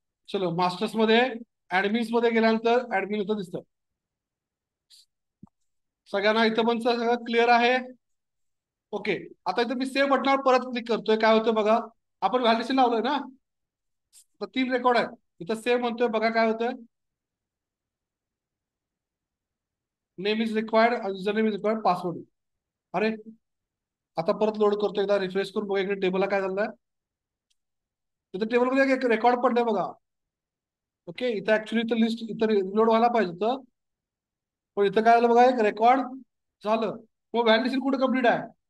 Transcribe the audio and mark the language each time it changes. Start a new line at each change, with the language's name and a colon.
Marathi: चलो, मास्टर्स मध्ये ऍडमिन्स मध्ये गेल्यानंतर ऍडमिन इथं दिसतं. सगळ्यांना इथं पण सगळं क्लिअर आहे? ओके. आता इथं मी सेव्ह बटनावर परत क्लिक करतोय. काय होतं बघा, आपण व्हॅलिडेशन लावलंय ना, तर 3 रेकॉर्ड आहे. इथं सेव्ह म्हणतोय, बघा काय होतंय.
English: Name is required, user name is required, password.
Marathi: अरे, आता परत लोड करतो, एकदा रिफ्रेश करून बघा इकडे टेबलला काय झालंय. तिथं टेबलमध्ये एक रेकॉर्ड पडलाय बघा. ओके, इथं ऍक्च्युली इथं लिस्ट इथं रिलोड व्हायला पाहिजे होतं, पण इथं काय झालं बघा, एक रेकॉर्ड झालं. मग व्हॅलिडेशन कुठे कम्प्लीट आहे?